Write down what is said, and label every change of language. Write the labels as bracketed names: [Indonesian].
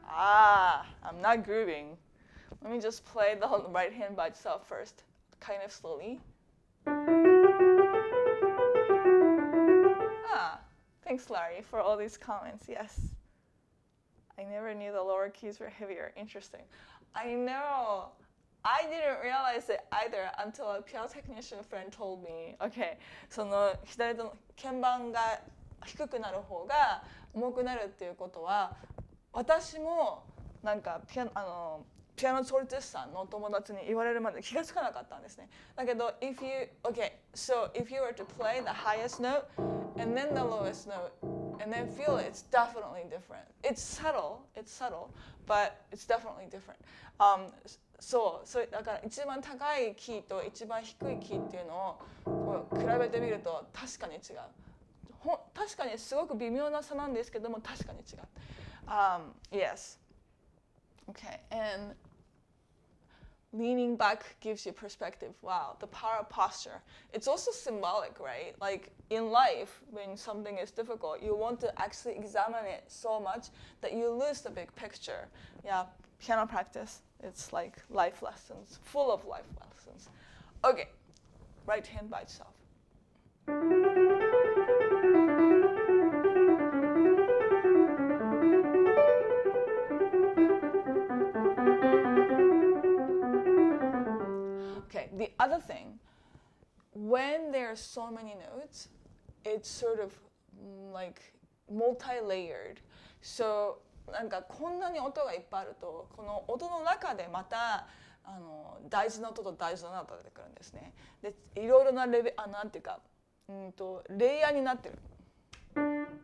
[English] I'm not grooving. Let me just play the right hand by itself first, kind of slowly. Thanks, Larry, for all these comments. Yes. I never knew the lower keys were heavier. Interesting. I know. I didn't realize it either until a piano technician friend told me, okay, [Japanese] その左手の鍵盤が低くなる方が重くなるっていうことは、私もなんかピアノ調律師さんの友達に言われるまで気がつかなかったんですね。だけど、 [English] so if you were to play the highest note and then the lowest note and then feel it, it's definitely different. It's subtle, but it's definitely different. [Japanese] そうだから一番高いキーと一番低いキーっていうのをこう比べてみると確かに違う。確かにすごく微妙な差なんですけども確かに違う。 [English] Yes. Okay, and leaning back gives you perspective. Wow, the power of posture. It's also symbolic, right? Like in life, when something is difficult, you want to actually examine it so much that you lose the big picture. Yeah, piano practice. It's like life lessons, full of life lessons. Okay, right hand by itself. Okay, the other thing, when there are so many notes, it's sort of like multi-layered. So, [Japanese] なんかこんなに音がいっぱいあると、この音の中でまた大事な音と大事な音が出てくるんですね。で、いろいろななんていうか、レイヤーになってる。